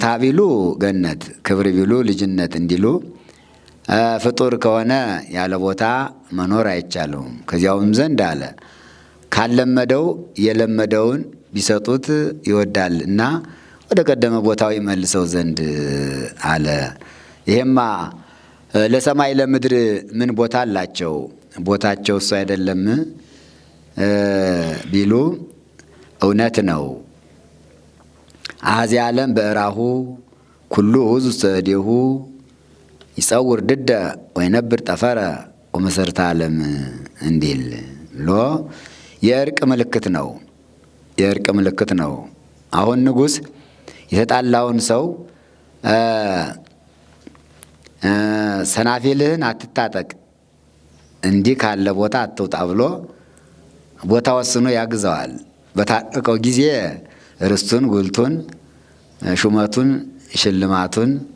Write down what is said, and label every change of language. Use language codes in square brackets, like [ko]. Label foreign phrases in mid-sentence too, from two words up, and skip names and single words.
[am] ቢሉ ገነት፣ ክብር ቢሉ ልጅነት እንዲሉ ፍጡር ከሆነ ያለ ቦታ መኖር አይቻለውም። ከዚያውም ዘንድ አለ ካለመደው የለመደውን ቢሰጡት ይወዳል እና ወደ ቀደመ ቦታው ይመልሰው ዘንድ አለ። ይሄማ ለሰማይ ለምድር ምን ቦታ አላቸው? ቦታቸው እሱ አይደለም ቢሉ እውነት ነው። [gez] አኀዜ ዓለም በእራሁ ኩሉ ውእቱ ዘእዴሁ ይጸውር ድደ ወይነብር ጠፈረ ወመሰረተ ዓለም [am] እንዲል ብሎ የእርቅ ምልክት ነው። የእርቅ ምልክት ነው። አሁን ንጉሥ የተጣላውን ሰው ሰናፊልህን አትታጠቅ፣ እንዲህ ካለ ቦታ አትውጣ ብሎ ቦታ ወስኖ ያግዘዋል። በታጠቀው ጊዜ ርስቱን፣ ጉልቱን፣ ሹመቱን፣ ሽልማቱን